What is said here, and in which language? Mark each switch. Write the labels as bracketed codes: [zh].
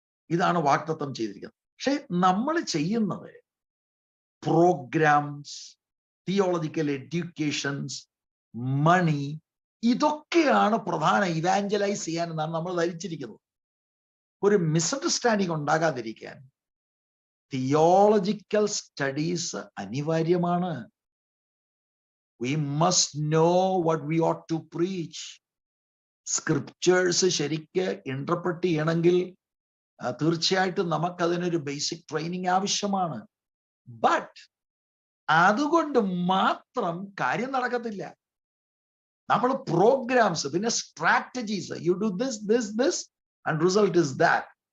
[ml] ഇതാണ് വാഗ്ദത്തം ചെയ്തിരിക്കുന്നത്. പക്ഷെ നമ്മൾ ചെയ്യുന്നത് പ്രോഗ്രാംസ്, തിയോളജിക്കൽ എഡ്യൂക്കേഷൻസ്, മണി, ഇതൊക്കെയാണ് പ്രധാന ഇവാഞ്ചലൈസ് ചെയ്യാൻ എന്നാണ് നമ്മൾ ധരിച്ചിരിക്കുന്നത്. ഒരു മിസ്അണ്ടർസ്റ്റാൻഡിങ് ഉണ്ടാകാതിരിക്കാൻ തിയോളജിക്കൽ സ്റ്റഡീസ് അനിവാര്യമാണ്. [en] We must know what we ought to preach. [ml] Scriptures ശരിക്ക് ഇന്റർപ്രറ്റ് ചെയ്യണമെങ്കിൽ തീർച്ചയായിട്ടും നമുക്കതിനൊരു ബേസിക് ട്രെയിനിങ് ആവശ്യമാണ്. ബട്ട് അതുകൊണ്ട് മാത്രം കാര്യം നടക്കത്തില്ല. നമ്മൾ പ്രോഗ്രാംസ്, പിന്നെ strategies, [en] You do this and result is that.